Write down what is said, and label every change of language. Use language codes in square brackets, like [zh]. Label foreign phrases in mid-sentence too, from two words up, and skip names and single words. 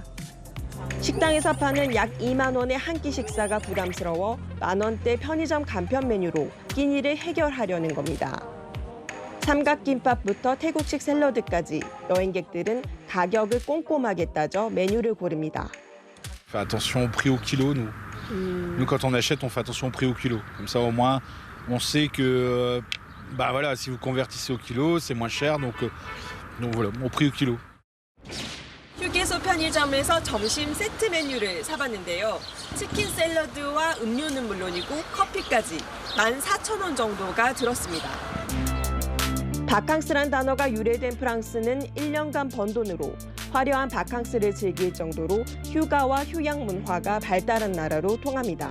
[ko] 식당에서 파는 약 2만 원의 한 끼 식사가 부담스러워 만 원대 편의점 간편 메뉴로 끼니를 해결하려는 겁니다. 삼각김밥부터 태국식 샐러드까지 여행객들은 가격을 꼼꼼하게 따져 메뉴를 고릅니다. [fr] Fais attention au prix au kilo, nous. Nous, quand on achète, on fait attention au prix au kilo. Comme ça, au moins, on sait que, bah voilà, si vous convertissez au kilo, c'est moins cher, donc voilà, au prix au kilo. [ko] 휴게소 편의점에서 점심 세트 메뉴를 사봤는데요. 치킨 샐러드와 음료는 물론이고 커피까지 14,000원 정도가 들었습니다. 바캉스란 단어가 유래된 프랑스는 1년간 번 돈으로 화려한 바캉스를 즐길 정도로 휴가와 휴양 문화가 발달한 나라로 통합니다.